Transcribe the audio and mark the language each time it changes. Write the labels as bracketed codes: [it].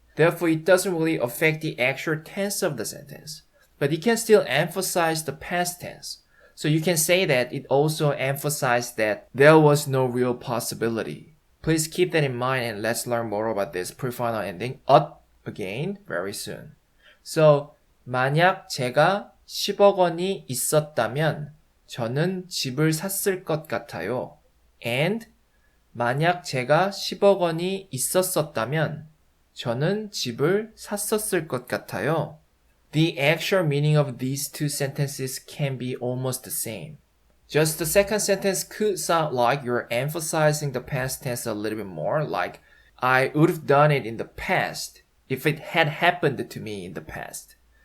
[en] Therefore, it doesn't really affect the actual tense of the sentence, but it can still emphasize the past tense. So you can say that it also emphasized that there was no real possibility. Please keep that in mind and let's learn more about this pre-final ending again very soon. [ko] So, 만약 제가 10억 원이 있었다면 저는 집을 샀을 것 같아요. And 만약 제가 10억 원이 있었었다면 저는 집을 샀었을 것 같아요. [en] The actual meaning of these two sentences can be almost the same. Just the second sentence could sound like you're emphasizing the past tense a little bit more, like, I would have done it in the past if it had happened to me in the past.